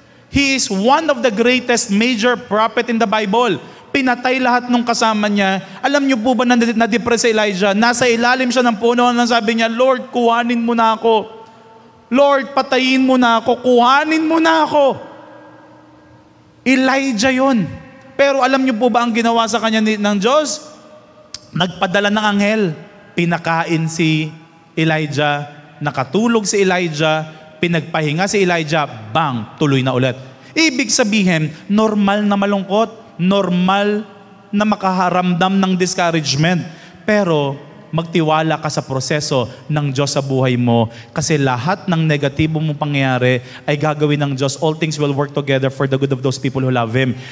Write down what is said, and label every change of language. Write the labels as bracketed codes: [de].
[en] He is one of the greatest major prophet in the Bible. [tl] Pinatay lahat ng kasama niya. Alam niyo po ba na-depress si Elijah? Nasa ilalim siya ng puno na sabi niya, Lord, kuhanin mo na ako. Lord, patayin mo na ako. Kuhanin mo na ako. Elijah yon. Pero alam niyo po ba ang ginawa sa kanya ng Diyos? Nagpadala ng anghel. Pinakain si Elijah. Nakatulog si Elijah, pinagpahinga si Elijah, bang, tuloy na ulit. Ibig sabihin, normal na malungkot, normal na makaharamdam ng discouragement. Pero magtiwala ka sa proseso ng Diyos sa buhay mo kasi lahat ng negatibo mong pangyayari ay gagawin ng Diyos. [en] All things will work together for the good of those people who love Him.